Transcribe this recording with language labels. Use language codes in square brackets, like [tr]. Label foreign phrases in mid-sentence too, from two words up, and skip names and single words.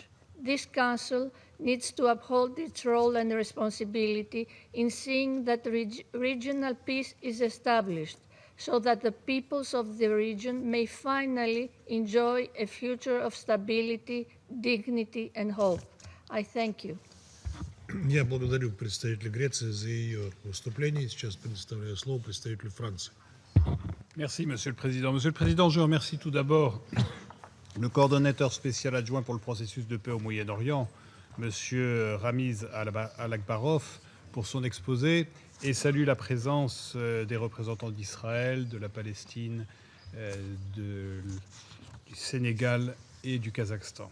[en] This Council needs to uphold its role and responsibility in seeing that regional peace is established, so that the peoples of the region may finally enjoy a future of stability, dignity, and hope. I thank you. [ru] Я благодарю представителя Греции за ее выступление. Сейчас предоставляю слово представителю Франции. [fr] Merci, Monsieur le Président. Monsieur le Président, je remercie tout d'abord le coordonnateur spécial adjoint pour le processus de paix au Moyen-Orient, M. Ramiz Al-Akbarov, pour son exposé et salue la présence des représentants d'Israël, de la Palestine, du Sénégal et du Kazakhstan.